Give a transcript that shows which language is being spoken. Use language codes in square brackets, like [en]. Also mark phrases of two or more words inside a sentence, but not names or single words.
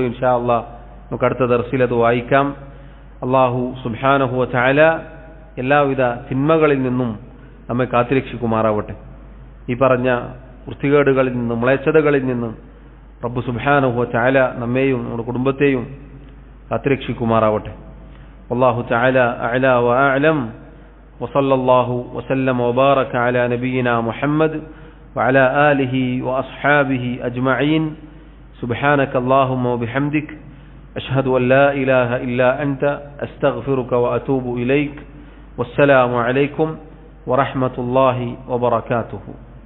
[ar] إن شاء الله [ml] നമുക്ക് അടുത്ത ദർസിൽ അത് വായിക്കാം. [ar] الله سبحانه وتعالى [ml] എല്ലാവിധ തിന്മകളിൽ നിന്നും നമ്മെ കാത്തുരക്ഷിക്കുമാറാവട്ടെ. ഈ പറഞ്ഞ വൃത്തികേടുകളിൽ നിന്നും മ്ലേച്ഛതകളിൽ നിന്നും [ar] رب سبحانه وتعالى [ml] നമ്മെയും നമ്മുടെ കുടുംബത്തെയും കാത്തുരക്ഷിക്കുമാറാവട്ടെ. [ar] والله تعالى أعلى وأعلم وصلى الله وسلم وبارك على نبينا محمد وعلى آله وأصحابه أجمعين سبحانك اللهم وبحمدك أشهد أن لا إله إلا أنت أستغفرك وأتوب إليك والسلام عليكم ورحمة الله وبركاته.